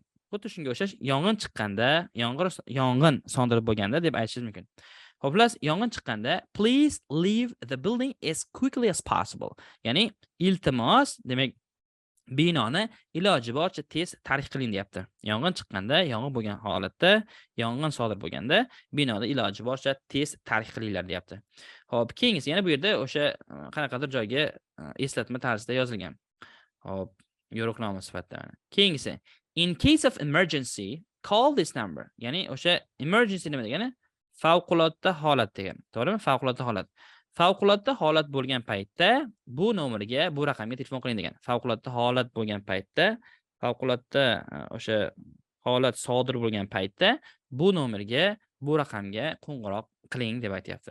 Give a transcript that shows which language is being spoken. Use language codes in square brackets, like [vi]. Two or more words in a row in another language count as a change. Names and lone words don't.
[uz] Xuddi shunga o'xshash yong'in chiqqanda, yong'in sodir bo'lganda deb aytishingiz mumkin. Xoplas, yong'in chiqqanda [en] please leave the building as quickly as possible. [uz] Ya'ni iltimos, demak binoni iloji boricha tez tark qiling deyapti. Yong'in chiqqanda, yong'in bo'lgan holatda, yong'in sodir bo'lganda binoni iloji boricha tez tark qilinglar deyapti. Xo'p, keyingisi yana bu yerda o'sha qanaqadir joyga eslatma tarzida yozilgan. Xo'p, yo'riqnoma sifatida. [en] Keyingisi in case of emergency, call this number. [uz] Ya'ni o'sha emergency nima degani? Favqulodda holat degani. To'g'rimi? Favqulodda holat. Favqulodda holat bo'lgan paytda bu nomerga, bu raqamga telefon qiling degan. Favqulodda holat bo'lgan paytda, favqulodda o'sha holat sodir bo'lgan paytda bu nomerga, bu raqamga qo'ng'iroq qiling deb aytayapti.